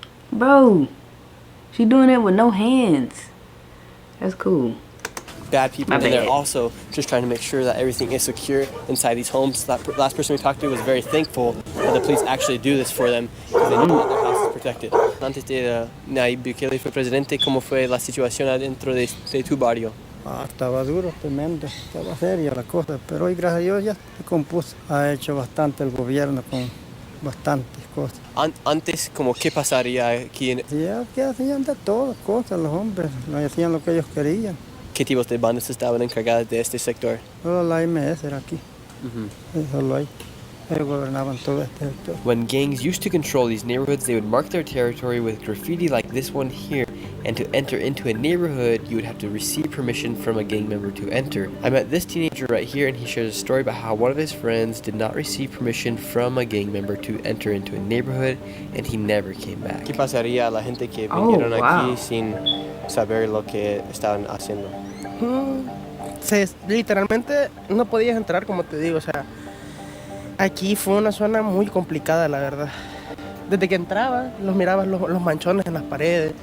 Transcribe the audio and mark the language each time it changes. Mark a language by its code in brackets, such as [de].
[en] Bro, she doing it with no hands. That's cool. Bad people, and they're also just trying to make sure that everything is secure inside these homes. That last person we talked to was very thankful that the police actually do this for them, because they know that their house is protected. [es] Antes de Nayib Bukele fue presidente, ¿cómo fue la situación adentro de tu barrio? Estaba duro, tremendo, estaba seria la cosa, pero hoy gracias a Dios ya se compuso. Ha hecho bastante el gobierno con bastantes cosas. Antes, ¿cómo qué pasaría aquí en? Ya que hacían de todas cosas los hombres, no hacían lo que ellos querían. ¿Qué tipos de bandas estaban encargadas de este sector? Solo la MS era aquí, solo ahí. Ellos gobernaban todo este sector. [en] When gangs used to control these neighborhoods, they would mark their territory with graffiti like this one here, and to enter into a neighborhood, you would have to receive permission from a gang member to enter. I met this teenager right here, and he shares a story about how one of his friends did not receive permission from a gang member to enter into a neighborhood, and he never came back. [es] ¿Qué pasaría a la gente que vinieron aquí sin saber lo que estaban haciendo? Literalmente no podías entrar, como te digo, o sea, aquí fue una zona muy complicada, la verdad. Desde que entrabas, mirabas los manchones en las paredes.